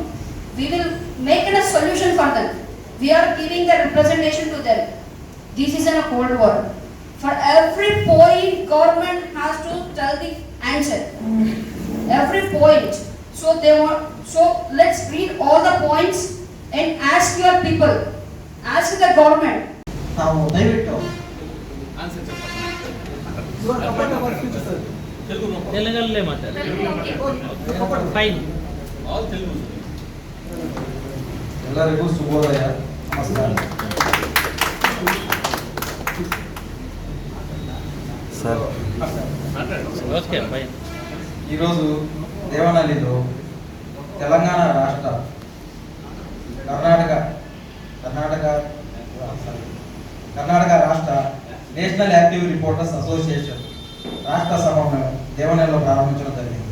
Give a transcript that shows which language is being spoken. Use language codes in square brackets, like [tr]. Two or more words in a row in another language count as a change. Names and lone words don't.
[en] We will make a solution for them. We are giving the representation to them. This is a Cold War. For every point, government has to tell the answer. Every point. So let's read all the points and ask your people. Ask the government. [kn] ನಾವು ದಯವಿಟ್ಟು ತೆಲುಗಲ್ಲೇ ಮಾತಾಡಿ ಫೈನ್ ಎಲ್ಲರಿಗೂ ಶುಭೋದಯ, ನಮಸ್ಕಾರ. [te] ఈరోజు దేవనహల్లిలో తెలంగాణ రాష్ట్ర కర్ణాటక రాష్ట్ర నేషనల్ యాక్టివ్ రిపోర్టర్స్ అసోసియేషన్ రాష్ట్ర సభను దేవనహల్లిలో ప్రారంభించడం జరిగింది.